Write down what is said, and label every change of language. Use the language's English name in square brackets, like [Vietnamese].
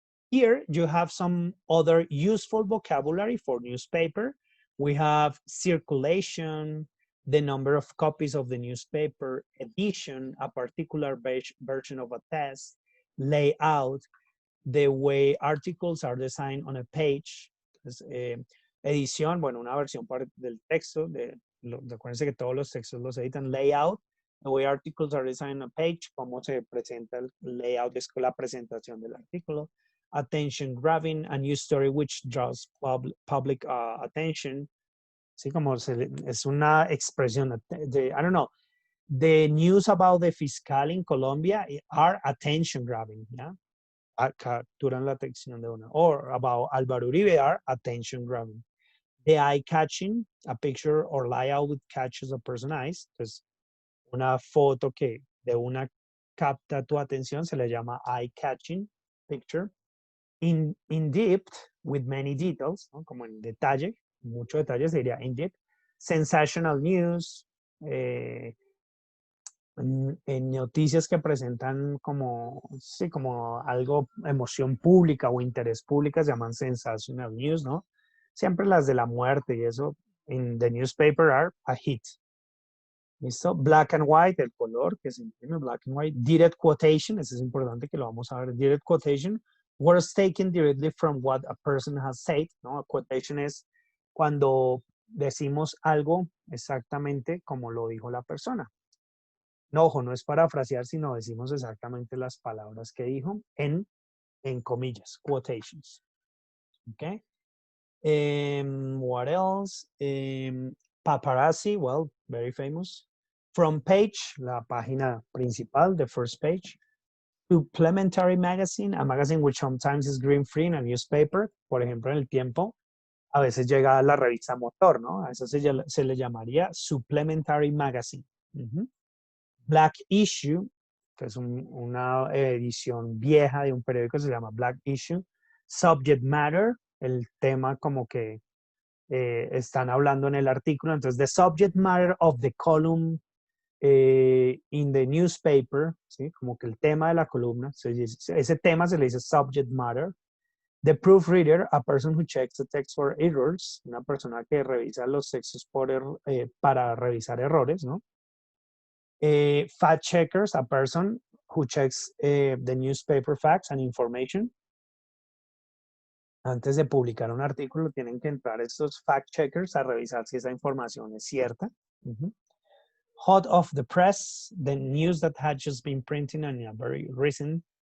[English] Here you have some other useful vocabulary for newspaper. We have circulation, the number of copies of the newspaper, edition, a particular version of a text, layout, the way articles are designed on a page. [Spanish] Edición, bueno, una versión del texto. Recuérdense que todos los textos los editan. Layout, [English] the way articles are designed on a page, [Spanish] cómo se presenta el layout, es la presentación del artículo. [English] Attention grabbing, a news story which draws public attention. [Spanish] Sí, como es una expresión de, [English] I don't know, the news about the fiscal in Colombia are attention grabbing, yeah? [Spanish] Capturan la atención de una. [English] Or about Álvaro Uribe are attention grabbing. The eye catching, a picture or layout which catches a person's eyes. [Spanish] Entonces, una foto que de una capta tu atención se le llama eye catching picture. [English] In depth, with many details, [Spanish] ¿no? Como en detalle, mucho detalle sería in depth. Sensational news, en noticias que presentan como, sí, como algo, emoción pública o interés pública, se llaman sensational news, ¿no? Siempre las de la muerte y eso, [English] in the newspaper are a hit. [Spanish] ¿Listo? Black and white, el color que se imprime, black and white. Direct quotation, eso es importante que lo vamos a ver. [English] Direct quotation, words taken directly from what a person has said, [Spanish] ¿no? A quotation es cuando decimos algo exactamente como lo dijo la persona. No, ojo, no es parafrasear, sino decimos exactamente las palabras que dijo en comillas, quotations. [English] Okay. What else? Paparazzi, well, very famous. Front page, [Spanish] la página principal, [English] the first page. Supplementary magazine, a magazine which sometimes is green free in a newspaper. [Spanish] Por ejemplo, en El Tiempo, a veces llega la revista Motor, ¿no? A eso se le llamaría supplementary magazine. Black issue, que es una edición vieja de un periódico, se llama Black issue. Subject matter, el tema como que están hablando en el artículo. [English] Entonces, the subject matter of the column in the newspaper, ¿sí? [Spanish] Como que el tema de la columna, ese tema se le dice subject matter. [English] The proofreader, a person who checks the text for errors, [Spanish] una persona que revisa los textos para revisar errores, ¿no? [English] Fact checkers, a person who checks the newspaper facts and information. [Spanish] Antes de publicar un artículo, tienen que entrar estos fact checkers a revisar si esa información es cierta. [English] Hot off the press, the news that had just been printing on a very recent.